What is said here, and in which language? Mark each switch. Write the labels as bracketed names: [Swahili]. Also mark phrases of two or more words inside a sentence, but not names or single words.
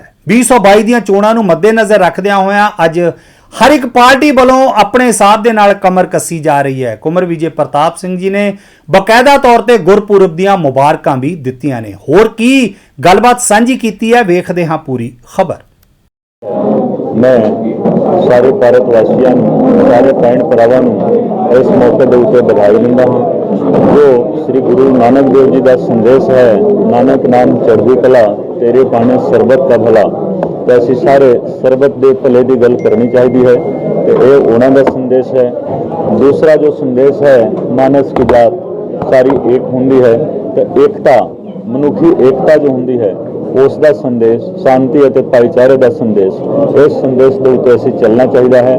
[Punjabi] 2022 ਦੀਆਂ ਚੋਣਾਂ ਨੂੰ ਮੱਦੇਨਜ਼ਰ ਰੱਖਦਿਆਂ ਹੋਇਆਂ ਅੱਜ ਹਰ ਇੱਕ ਪਾਰਟੀ ਵੱਲੋਂ ਆਪਣੇ ਹਿਸਾਬ ਦੇ ਨਾਲ ਕਮਰ ਕੱਸੀ ਜਾ ਰਹੀ ਹੈ। ਕੁਮਰ ਵਿਜੇ ਪ੍ਰਤਾਪ ਸਿੰਘ ਜੀ ਨੇ ਬਕਾਇਦਾ ਤੌਰ ਤੇ ਗੁਰਪੁਰਬ ਦੀਆਂ ਮੁਬਾਰਕਾਂ ਵੀ ਦਿੱਤੀਆਂ ਨੇ। ਹੋਰ ਕੀ ਗੱਲਬਾਤ ਸਾਂਝੀ ਕੀਤੀ ਹੈ ਵੇਖਦੇ ਹਾਂ ਪੂਰੀ ਖਬਰ। ਮੈਂ ਸਾਰੇ ਭਾਰਤ ਵਾਸੀਆਂ ਸਾਰੇ ਭੈਣ ਭਰਾਵਾਂ ਇਸ ਮੌਕੇ ਕੇ ਉੱਤੇ ਬਧਾਈ ਦਿੰਦਾ ਹਾਂ। ਜੋ ਸ੍ਰੀ ਗੁਰੂ ਨਾਨਕ ਦੇਵ ਜੀ ਕਾ ਸੰਦੇਸ਼ ਹੈ, ਨਾਨਕ ਨਾਮ ਚੜ੍ਹਦੀ ਕਲਾ ਤੇਰੇ ਪਾਣੇ ਸਰਬੱਤ ਕਾ ਭਲਾ, ਤੋ ਅਸੀਂ ਸਾਰੇ ਸਰਬੱਤ ਕੇ ਭਲੇ ਕੀ ਗੱਲ ਕਰਨੀ ਚਾਹੀਏ ਹੈ ਤੋ ਯੇ ਉਨ੍ਹਾਂ ਦਾ ਸੰਦੇਸ਼ ਹੈ। ਦੂਸਰਾ ਜੋ ਸੰਦੇਸ਼ ਹੈ ਮਾਨਸ ਕੀ ਜਾਤ ਸਾਰੀ ਏਕ ਹੁੰਦੀ ਹੈ, ਤੋ ਏਕਤਾ ਮਨੁੱਖੀ ਏਕਤਾ ਜੋ ਹੁੰਦੀ ਹੈ ਉਸ ਦਾ ਸੰਦੇਸ਼, ਸ਼ਾਂਤੀ ਔਰ ਭਾਈਚਾਰੇ ਕਾ ਸੰਦੇਸ਼, ਇਸ ਸੰਦੇਸ਼ ਕੇ ਉੱਤੇ ਅਸੀਂ ਚਲਨਾ ਚਾਹੀਏ ਹੈ।